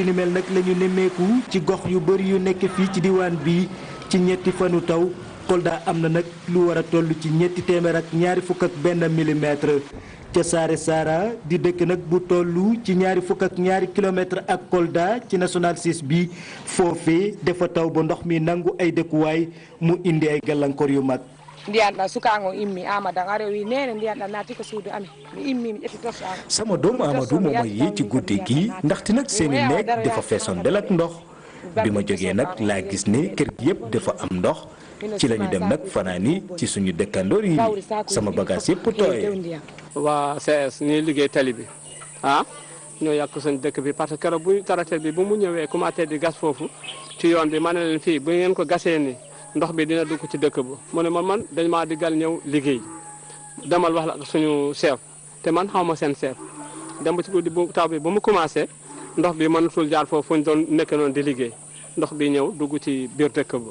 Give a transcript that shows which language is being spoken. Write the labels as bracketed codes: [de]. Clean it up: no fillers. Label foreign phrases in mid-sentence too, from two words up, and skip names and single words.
[wo] ni mel nag la ñu nemmeeku ci gox yu bëri yu nekk fii ci diwaan bi ci ñetti fanu taw Kolda am na nag lu war a toll ci ñetti téeméer ak ñaari fukk ak benn millimètre ca Saare Sara di dëkk nag bu toll ci ñaari fukk ak ñaari kilomètre ak Kolda ci national 6 bi foofee dafa taw ba ndox mi nangu ay dëkkuwaay mu indi ay gàllankoor yu mag. [ff] ndiyanɗa sukago immi Amadou a rewi nene ndiyanɗa naati ko suudu ami mi immi mi ƴetti torche am [wo] sama doom Amadou moo ma yee ci guddi gi ndaxte nag seeni néeg dafa feesoon del ak ndox bi ma jógee nag laa gis ne kër gi yëpp dafa am ndox ci lañu dem nag fanaani ci suñu dëkkandoor yi sama bagage yëpp tooye. waa CS ñuy liggéey tali bi ñoo yàq suñu dëkk bi parce que keroog bu tracteur bi bu mu ñëwee commencé di gas foofu ci yoon bi ma ne leen fii bu ngeen ko gasee ni ndox bi dina dugg ci dëkk ba mu ne man dañ maa diggal ñëw liggéey demal wax la ak suñu chef te man xaw ma seen chef dem ba ci guddi bu taw bi ba mu commencé ndox bi mënatul jaar foofu fu ñu doon nekk noonu di liggéey ndox bi ñëw dugg ci biir dëkk ba.